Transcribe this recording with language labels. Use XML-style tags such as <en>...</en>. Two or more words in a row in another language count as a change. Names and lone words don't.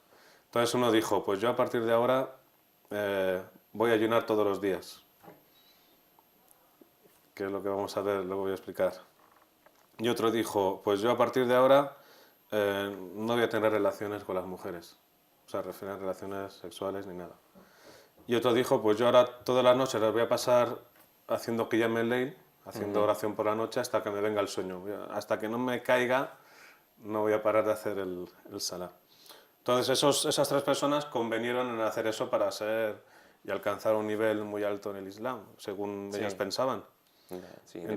<es>Entonces uno dijo, pues yo a partir de ahora voy a ayunar todos los días, que es lo que vamos a ver, luego voy a explicar. Y otro dijo, pues yo a partir de ahora no voy a tener relaciones con las mujeres, o sea, relaciones sexuales ni nada. Y otro dijo, pues yo ahora todas las noches las voy a pasar haciendo</es> <ar>قيام الليل,</ar> <es>haciendo oración por la noche hasta que me venga el sueño. Hasta que no me caiga, no voy a parar de hacer el salah. Entonces esas tres personas convenieron en hacer eso para ser y alcanzar un nivel muy alto en el Islam, según ellas pensaban. Sí, de</es>